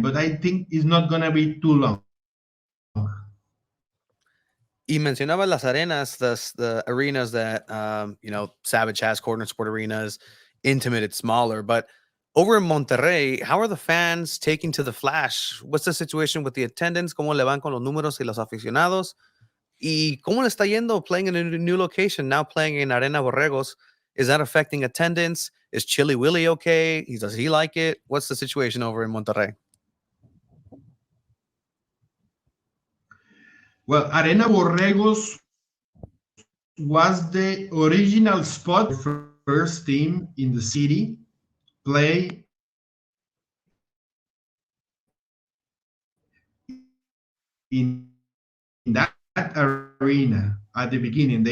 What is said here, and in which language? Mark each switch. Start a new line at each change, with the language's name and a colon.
English: But I think it's not going to be too long.
Spanish: Y mencionaba las arenas,
English: the arenas that, Savage has, Corner Sport Arenas, intimate, it's smaller. But over in Monterrey, how are the fans taking to the Flash? What's the situation with the attendance?
Spanish: ¿Cómo le van con los números y los aficionados? ¿Y cómo le está yendo
English: playing in a new location, now playing in Arena Borregos? Is that affecting attendance? Is Chili Willy okay? Does he like it? What's the situation over in Monterrey? Well, Arena Borregos was the original spot for first team in the city play in that arena at the beginning.